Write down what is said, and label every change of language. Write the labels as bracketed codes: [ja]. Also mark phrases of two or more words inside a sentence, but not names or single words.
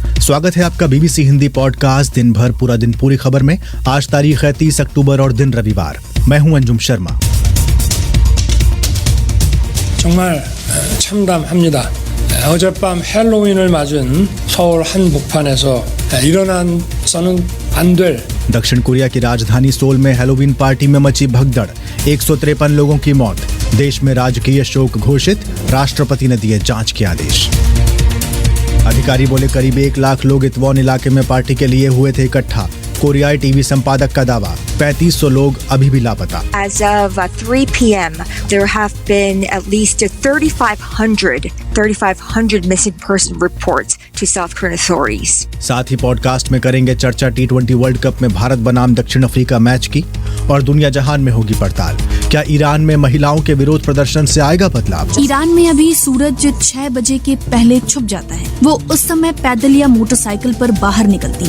[hi] स्वागत है आपका बीबीसी हिंदी पॉडकास्ट दिन भर पूरा दिन पूरी खबर में। आज तारीख है 30 अक्टूबर और दिन रविवार। मैं हूं अंजुम शर्मा। [ko] 정말 참담합니다. 어젯밤 헬로윈을 맞은 서울 한복판에서 일어나서는 안 될 [hi] दक्षिण कोरिया की राजधानी सोल में हैलोवीन पार्टी में मची भगदड़, 153 लोगों की मौत। देश में राजकीय शोक घोषित, राष्ट्रपति ने दिए जांच के आदेश। अधिकारी बोले करीब 1 लाख लोग इतवॉन इलाके में पार्टी के लिए हुए थे इकट्ठा। कोरियाई टीवी संपादक का दावा, 3500 लोग अभी भी लापता। [en] As of 3 p.m., there have been at least 3,500 missing person reports to South Korean authorities. [hi] साथ ही पॉडकास्ट में करेंगे चर्चा T20 [en] World Cup [hi] में भारत बनाम दक्षिण अफ्रीका मैच की और दुनिया जहान में होगी पड़ताल। क्या ईरान में महिलाओं के विरोध प्रदर्शन से आएगा बदलाव? ईरान में अभी सूरज 6 बजे के पहले छुप जाता है। वो उस समय पैदल या मोटरसाइकिल पर बाहर निकलती।